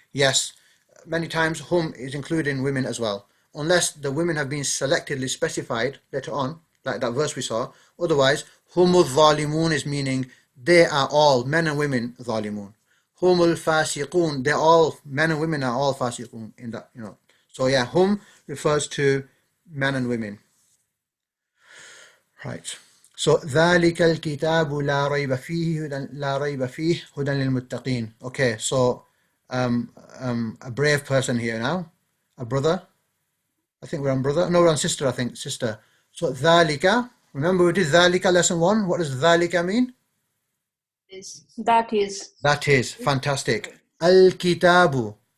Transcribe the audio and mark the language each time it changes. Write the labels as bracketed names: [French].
[English] Yes, many times hum is including women as well, unless the women have been selectively specified later on, like that verse we saw. Otherwise, humul zalimun is meaning they are all, men and women, zalimun. Humul fasiqun, they're all, men and women are all fasiqun in that, you know. So yeah, hum refers to men and women. Right. [Arabic] So ذلك الكتاب لا ريب فيه لا ريب فيه هدى للمتقين. [English] Okay, so a brave person here now, a brother. I think we're on brother. No, we're on sister. I think sister. So ذلك. Remember we did ذلك lesson 1. What does ذلك mean? That is. That is fantastic. الكتاب.